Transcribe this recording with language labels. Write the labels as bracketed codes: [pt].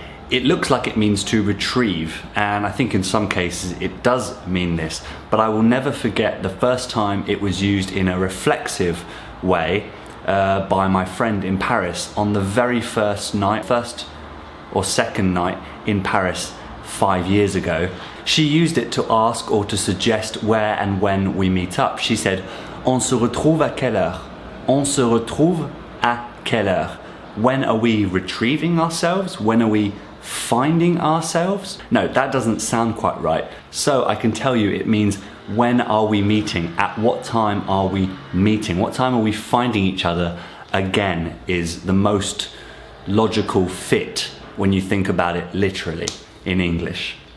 [en] It looks like it means to retrieve, and I think in some cases it does mean this, but I will never forget the first time it was used in a reflexive way by my friend in Paris on the very first or second night in Paris 5 years ago. She used it to ask or to suggest where and when we meet up. [fr] She said, "On se retrouve à quelle heure? On se retrouve à quelle heure?" [en] When are we retrieving ourselves? When are we finding ourselves? No, that doesn't sound quite right. So I can tell you it means when are we meeting? At what time are we meeting? What time are we finding each other again is the most logical fit when you think about it literally in English.